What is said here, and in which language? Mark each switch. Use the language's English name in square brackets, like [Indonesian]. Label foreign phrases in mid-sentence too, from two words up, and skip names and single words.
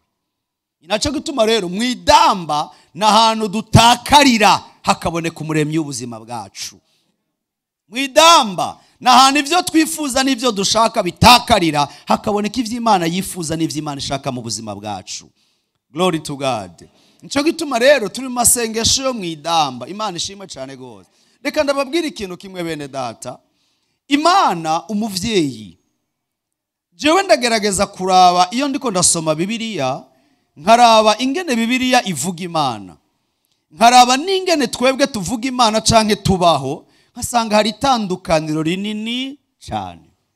[Rundi] Inaco gituma rero mwidamba n'ahantu dutakarira hakaboneka umuremyi w'ubuzima bwacu. Mwidamba n'ahantu ivyo twifuza n'ivyo dushaka bitakarira hakaboneka ivy'Imana yifuza n'ivy'Imana ishaka mu buzima bwacu. [English] Glory to God. [Rundi] Nico gituma rero turi masengesho yo mwidamba. Imana ishimwe cyane gose. Reka ndababwira ikintu kimwe bene data. Imana umuvyeyi, jewe ndagerageza kuraba iyo ndiko ndasoma Bibiliya, nkaraba ingene Bibiliya ivuga Imana, nkaraba n'ingene twebwe tuvuga Imana canke tubaho, nkasanga hari itandukaniro rinini cyane.